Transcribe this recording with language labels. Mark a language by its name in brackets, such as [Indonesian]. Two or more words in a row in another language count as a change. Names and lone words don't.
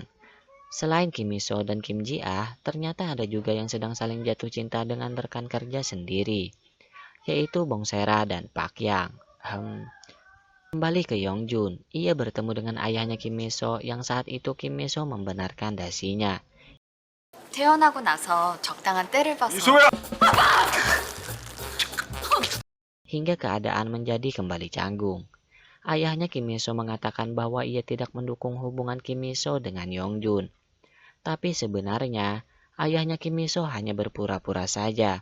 [Indonesian] Selain Kim Miso dan Kim Ji Ah, ternyata ada juga yang sedang saling jatuh cinta dengan rekan kerja sendiri, yaitu Bong Sera dan Pak Yang. Kembali ke Yongjun, ia bertemu dengan ayahnya Kim Miso yang saat itu Kim Miso membenarkan dasinya. [Korean] 태어나고 나서 적당한 때를 봐서 미소야! [Indonesian] Hingga keadaan menjadi kembali canggung. Ayahnya Kim Miso mengatakan bahwa ia tidak mendukung hubungan Kim Miso dengan Yongjun. Tapi sebenarnya, ayahnya Kim Miso hanya berpura-pura saja.